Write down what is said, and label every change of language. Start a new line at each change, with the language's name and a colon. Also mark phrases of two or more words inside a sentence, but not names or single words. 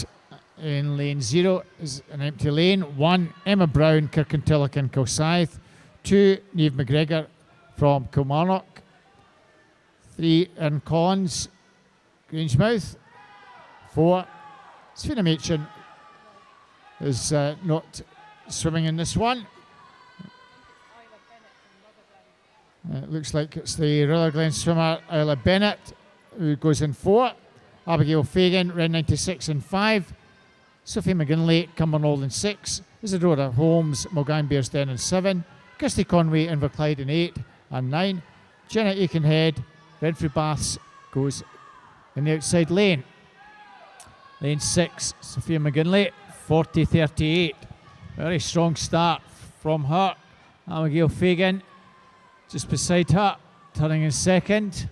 English: In lane 0 is an empty lane. 1, Emma Brown, Kirkintilloch and Kilsyth. 2, Niamh McGregor from Kilmarnock. 3, Erin Collins, Grangemouth. 4, Sfina Machin is not swimming in this one. It looks like it's the Rutherglen swimmer Isla Bennett who goes in 4. Abigail Fagan, Ren 96 in 5. Sophie McGinley, Cumbernauld in 6. Isadora Holmes, Mulgine Bearsden in 7. Kirsty Conway, Inverclyde in 8 and 9. Jenna Aikenhead, Renfrew Baths, goes in the outside lane. Lane 6, Sophia McGinley, 40.38. Very strong start from her. Abigail Fagan just beside her, turning in second.